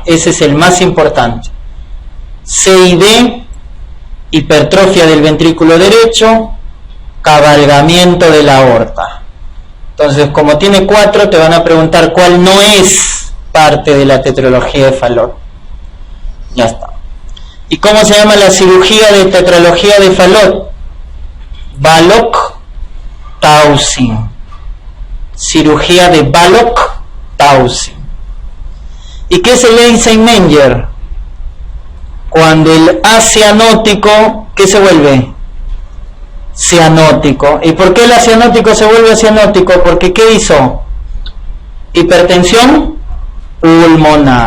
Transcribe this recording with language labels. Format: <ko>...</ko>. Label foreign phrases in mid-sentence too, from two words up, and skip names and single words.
<es>Ese es el más importante. CID, hipertrofia del ventrículo derecho, cabalgamiento de la aorta. Entonces, como tiene 4, te van a preguntar cuál no es parte de la tetralogía de Fallot. Ya está. ¿Y cómo se llama la cirugía de tetralogía de Fallot? Ballock-Taussig. Cirugía de Ballock-Taussig. ¿Y qué es el Eisenmenger? Cuando el A cianótico, ¿qué se vuelve? Cianótico. ¿Y por qué el acianótico se vuelve cianótico? Porque ¿qué hizo? Hipertensión pulmonar.</es>